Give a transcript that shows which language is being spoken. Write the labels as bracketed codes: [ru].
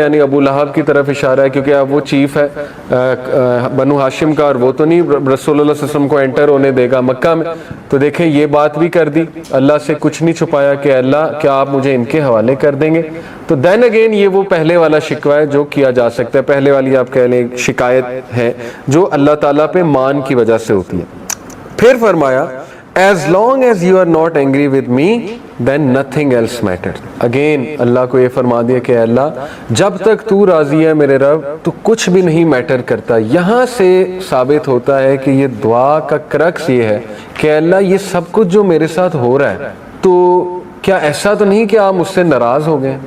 [ur] یعنی ابو لہب کی طرف اشارہ ہے کیونکہ اب وہ چیف ہے بنو ہاشم کا، اور وہ تو نہیں رسول اللہ صلی اللہ علیہ وسلم کو انٹر ہونے دے گا مکہ میں. تو دیکھیں یہ بات بھی کر دی، اللہ سے کچھ نہیں چھپایا کہ اللہ کیا آپ مجھے ان کے حوالے کر دیں گے. تو دین اگین یہ وہ پہلے والا شکوہ ہے جو کیا جا سکتا ہے، پہلے والی آپ کہہ لیں شکایت ہے جو اللہ تعالیٰ پہ مان کی وجہ سے ہوتی ہے. پھر فرمایا [en] as long as you are not angry with me then nothing else matters. [ur] Again اللہ کو یہ فرما دیا کہ اللہ جب تک تو راضی ہے میرے رب تو کچھ بھی نہیں میٹر کرتا. یہاں سے ثابت ہوتا ہے کہ یہ دعا کا کرکس یہ ہے کہ اللہ یہ سب کچھ جو میرے ساتھ ہو رہا ہے تو کیا ایسا تو نہیں کہ آپ مجھ سے ناراض ہو گئے.